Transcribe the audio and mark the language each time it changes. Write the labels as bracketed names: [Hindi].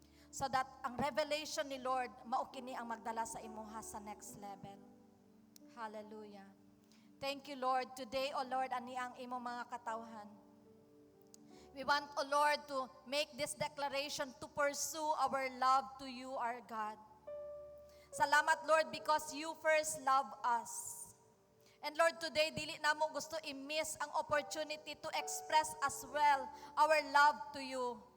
[Cebuano] So that ang revelation ni Lord, mao kini ang magdala sa imuha sa next level. [English] Hallelujah. Thank you, Lord. Today, O Lord, [Cebuano] ani ang imong mga katawhan. [English] We want, O Lord, to make this declaration to pursue our love to you, our God. Salamat, Lord, because you first love us. And Lord, today, [Cebuano] dili na mo gusto i-miss ang [English] opportunity to express as well our love to you.